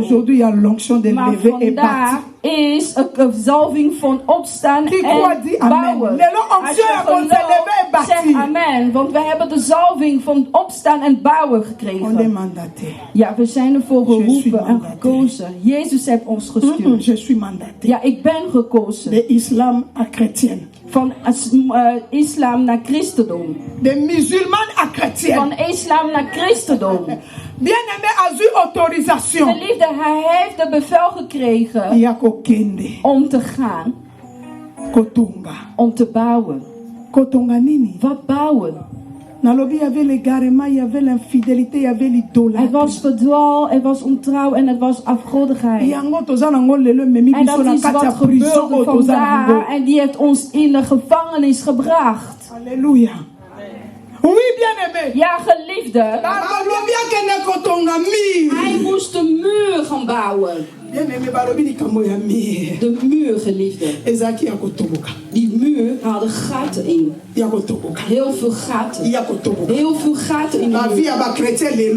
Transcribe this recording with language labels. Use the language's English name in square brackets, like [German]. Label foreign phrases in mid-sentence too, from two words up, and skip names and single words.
[Dutch] Maar vandaag is een zalving van opstaan en bouwen. Als je gelooft, zeg amen. Want we hebben de zalving van opstaan en bouwen gekregen. Ja, we zijn ervoor geroepen en gekozen. Jezus heeft ons gestuurd. Ja, ik ben gekozen. [French] De islam à chrétien. [Dutch] Van islam naar christendom. [French] De musulman à chrétien. [Dutch] Van islam naar christendom. [French] Bien-aimé a eu autorisation. [Dutch] Geliefde, hij heeft de bevel gekregen om te gaan. Kotunga. Om te bouwen. [Lingala] Kotunga nini? [Dutch] Wat bouwen? [French] Nalobi, il y avait l'égarement, il y avait l'infidélité, il y avait l'idolâtrie. [Dutch] Het was verdwaal, het was ontrouw en het was afgodigheid. En dat is wat gebeurde vandaar en die heeft ons in de gevangenis gebracht. [French] Halleluja. Oui, bien-aimé. [Dutch] Ja, geliefde. Hij moest de muur gaan bouwen. De muur, geliefde. Die muur hadden gaten in. Heel veel gaten. Heel veel gaten in de muur.